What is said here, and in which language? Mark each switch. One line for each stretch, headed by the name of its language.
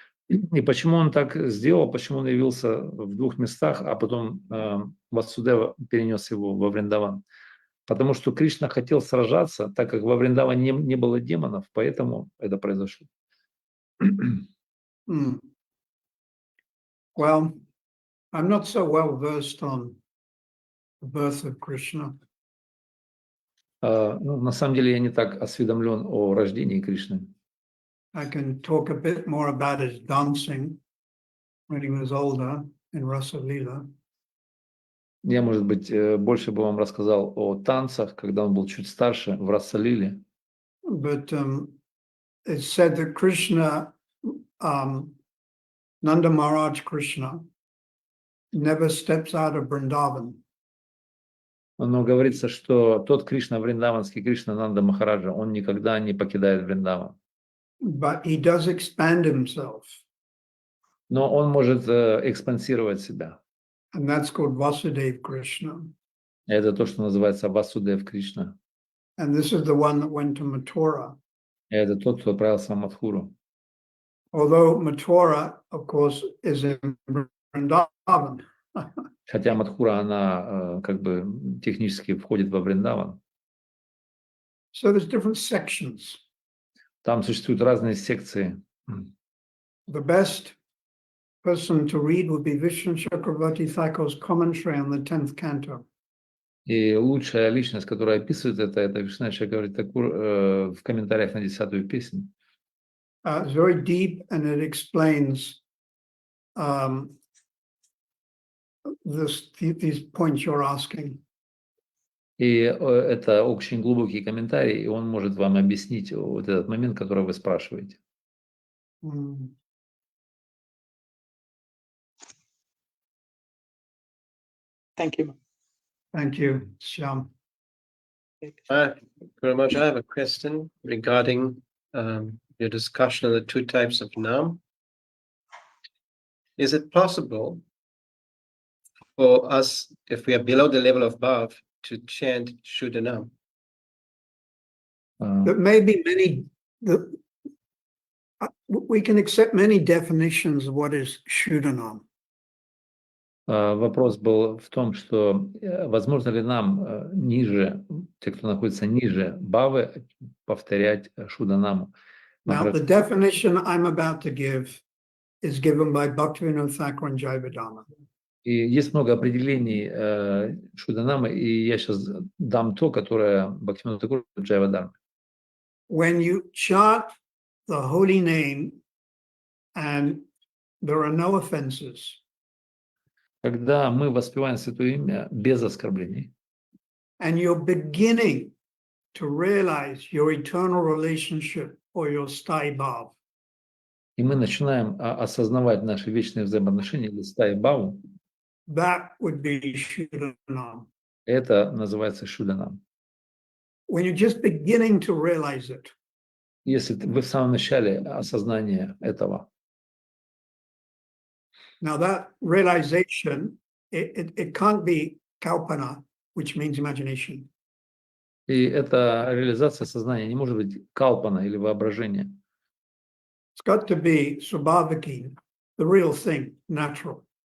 Russian: И почему он так сделал, почему он явился в двух местах, а потом Васудева перенес его во Вриндаван? Потому что Кришна хотел сражаться, так как во Вриндаване не было демонов, поэтому это произошло.
English: Well, I'm not so well versed on the birth of Krishna.
Russian: На самом деле я не так осведомлен о рождении Кришны.
English: I can talk a bit more about his dancing when he was older in Rasa Leela.
Russian: Я, может быть, больше бы вам рассказал о танцах, когда он был чуть старше, в Раса-лиле.
English: But it's said that Krishna, Nanda Maharaj Krishna, never steps out of Vrindavan.
Russian: Но говорится, что тот Кришна, вриндаванский Кришна Нанда Махараджа, он никогда не покидает Вриндаван.
English: But he does expand himself.
Russian: Но он может экспансировать себя.
English: And that's called Vasudev Krishna.
Russian: Это то, что называется Васудев Кришна.
English: And this is the one that went to Mathura.
Russian: Это тот, кто отправился в Мадхуру.
English: Although Mathura, of course, is in Vrindavan.
Russian: Хотя Мадхура, она как бы технически входит во Вриндаван.
English: So there's different sections.
Russian: Там существуют разные секции.
English: The best person to read would be Vishnu Chakravarti Thakur's commentary on the 10th canto.
Russian: И лучшая личность, которая описывает это Вишна Чакраварти Такур в комментариях на 10-ю песню.
English: It's very deep and it explains these points you're asking.
Russian: И это очень глубокий комментарий, и он может вам объяснить вот этот момент, который вы спрашиваете.
English: Thank you. Thank you, Shyam. Very much. I have a question regarding your discussion of the two types of nam. Is it possible for us, if we are below the level of bhav, to chant Shuddhanam? There may be many, we can accept many definitions of what is Shuddhanam.
Russian: Вопрос был в том, что возможно ли нам ниже, те, кто находится ниже бавы, повторять Шуданаму.
English: Now, the definition I'm about to give is given by Bhaktivinoda Thakur and Jayavadana.
Russian: И есть много определений Шуданамы, и я сейчас дам то, которое Бхактивинода Тхакур и Джайавадана.
English: When you chant the holy name and there are no offenses,
Russian: Когда мы воспеваем Святое Имя без оскорблений,
English: and you're beginning to realize your eternal relationship or your sthai bhav,
Russian: и мы начинаем осознавать наши вечные взаимоотношения или стаи баву,
English: that would be Shuddhanam.
Russian: это называется Шуданам.
English: When you're just beginning to realize it,
Russian: Если вы в самом начале осознания этого,
English: now that realization, it can't be kalpana, which means imagination.
Russian: и эта реализация сознания не может быть калпана или воображение.
English: It's got to be subhavaki, the real thing, natural.